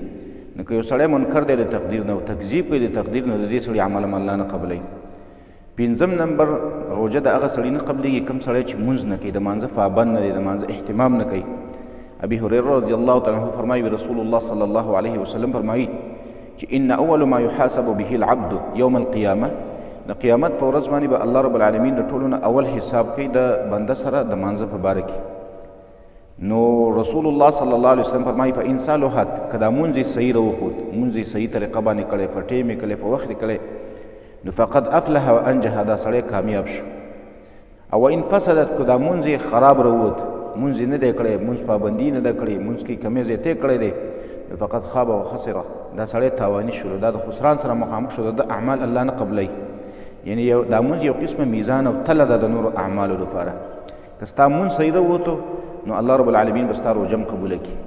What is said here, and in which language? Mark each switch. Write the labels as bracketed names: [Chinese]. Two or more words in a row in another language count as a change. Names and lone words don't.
[Pashto] نو که یو سړی منکر دی د تقدیر نه او تکذیب کوي د تقدیر نه، د دې سړي عمل هم الله نه قبلوي. پنځم نمبر روژه د هغه سړي نه قبلېږي کوم سړی چې مونځ نه کوي، د مانځه پابند نه دی، د مانځه اهتمام نه کوي. ابي هريره [Arabic] رضی الله تعالی عنه [Pashto] فرمایي رسول الله [Arabic] صلی الله علیه وسلم [Pashto] فرمایي چې [Arabic] ان اول ما يحاسب به العبد یوم القیامه، [Pashto] د قیامت په ورځ باندې به الله [Arabic] رب العالمین [Pashto] د ټولو نه اول حساب کوي د بنده سره د مانځه په باره کې. نو رسول الله [Arabic] صلی الله علیه وسلم [Pashto] فرمایي [Arabic] فإن صلحت، [Pashto] که دا مونځ یې صحیح راوښود، مونځ یې صحیح طریقه باندې کړی، په ټیم یې کړی، په وخت یې کړی، نو [Arabic] فقد افلح وانجح، [Pashto] دا سړی کامیاب شو. [Arabic] او وإن فسدت، [Pashto] که دا مونځ یې خراب راووت، مونځ یې نه دی کړی، مونځ پابندي نه ده کړې، مونځ کې کمی زیاتی کړی دی، نو [Arabic] فقد خاب وخسره، [Pashto] دا سړی تاواني شو، دا د خسران سره مخامخ شو، د اعمال الله نه قبلوي. یعنی دا مونځ یو قسمه میزان او تله ده د نورو اعمالو لپاره. که ستا مونځ صحیح راووتو نو الله [Arabic] رب العالمین [Pashto] به ستا روژه هم قبوله کړي.